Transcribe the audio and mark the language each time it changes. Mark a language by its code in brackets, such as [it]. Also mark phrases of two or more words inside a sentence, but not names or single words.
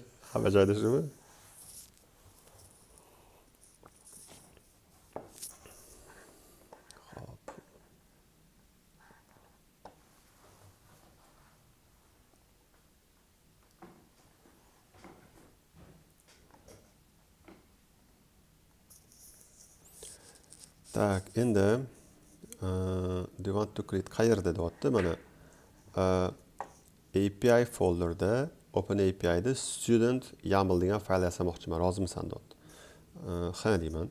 [uz] Hamma joyda shumi? Xo'p. Tak, endi [en] do you want to create [uz] qayerda deyapti mana API folderda OpenAPI'da student YAML degan fayl yasamoqchiman. Rozimisan deyapti. Ha deyman.